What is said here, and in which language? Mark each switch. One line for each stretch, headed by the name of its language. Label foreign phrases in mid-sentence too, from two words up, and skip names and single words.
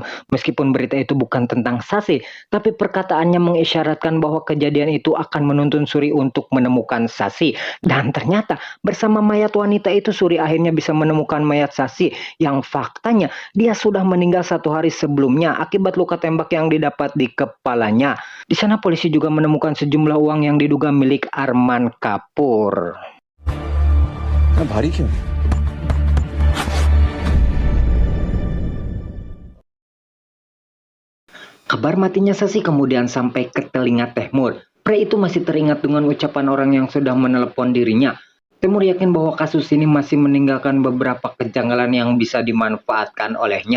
Indonesian: Meskipun berita itu bukan tentang Sasi, tapi perkataannya mengisyaratkan bahwa kejadian itu akan menuntun Suri untuk menemukan Sasi. Dan ternyata bersama mayat wanita itu Suri akhirnya bisa menemukan mayat Sasi yang faktanya dia sudah meninggal 1 hari sebelumnya akibat luka tembak yang didapat di kepalanya. Di sana polisi juga menemukan sejumlah uang yang diduga milik Arman Kapoor.
Hindi: भारी क्यों है?
Indonesian: Kabar matinya Sasi kemudian sampai ke telinga Tehmur. Pria itu masih teringat dengan ucapan orang yang sudah menelepon dirinya. Tehmur yakin bahwa kasus ini masih meninggalkan beberapa kejanggalan yang bisa dimanfaatkan olehnya.